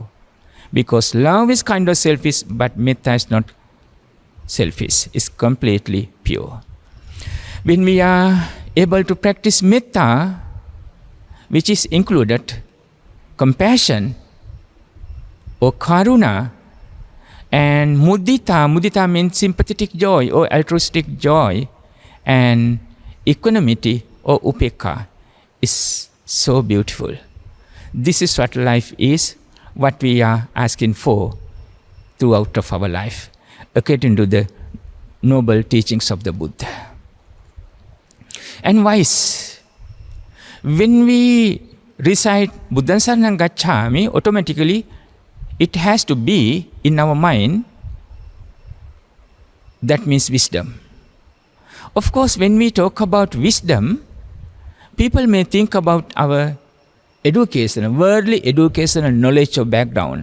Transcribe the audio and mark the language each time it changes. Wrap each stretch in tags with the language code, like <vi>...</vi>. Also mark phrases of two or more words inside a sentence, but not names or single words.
<en>Because love is kind of selfish, but metta is not selfish. It's completely pure. When we are able to practice metta, which is included compassion or karuna, and mudita. Mudita means sympathetic joy or altruistic joy, and equanimity or upekka is so beautiful. This is what life is, what we are asking for throughout of our life, according to the noble teachings of the Buddha. And wise, when we recite</en> <pi>Buddhaṃ saraṇaṃ gacchāmi,</pi> <en>automatically it has to be in our mind. That means wisdom. Of course, when we talk about wisdom, people may think about our education, worldly educational knowledge or background.</en>